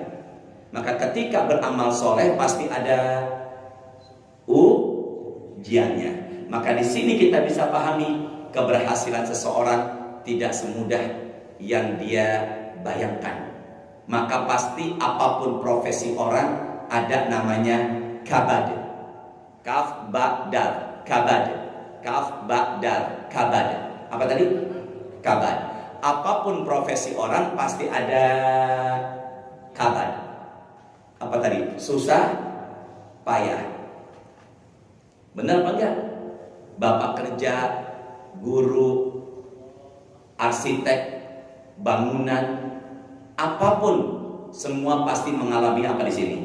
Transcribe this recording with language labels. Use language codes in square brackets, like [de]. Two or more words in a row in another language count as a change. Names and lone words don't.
[id] Maka ketika beramal soleh pasti ada ujiannya. Maka di sini kita bisa pahami keberhasilan seseorang tidak semudah yang dia bayangkan. Maka pasti apapun profesi orang ada namanya kabad. [ar] كاف باء دال كبد. كاف باء دال كبد. [id] Apa tadi? Kabad. Apapun profesi orang pasti ada kabad. Apa tadi? Susah payah. Benar apa enggak? Bapak kerja, guru, arsitek, bangunan, apapun semua pasti mengalami apa di sini?